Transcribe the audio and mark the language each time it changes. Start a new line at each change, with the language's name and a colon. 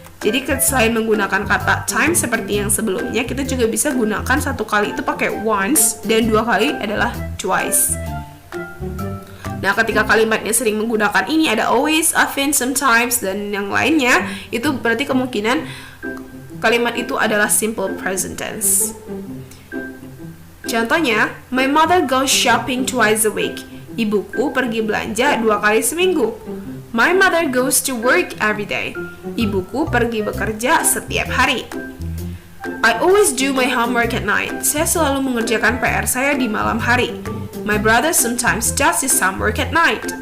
Indonesian: Jadi selain menggunakan kata time seperti yang sebelumnya, kita juga bisa gunakan 1 kali itu pakai once dan 2 kali adalah twice. Nah, ketika kalimatnya sering menggunakan ini, ada always, often, sometimes, dan yang lainnya, itu berarti kemungkinan kalimat itu adalah simple present tense. Contohnya,
English: my mother goes shopping twice a week.
Indonesian: Ibuku pergi belanja 2 kali seminggu.
English: My mother goes to work every day.
Indonesian: Ibuku pergi bekerja setiap hari.
English: I always do my homework at night.
Indonesian: Saya selalu mengerjakan PR saya di malam hari.
English: My brother sometimes does his homework at night.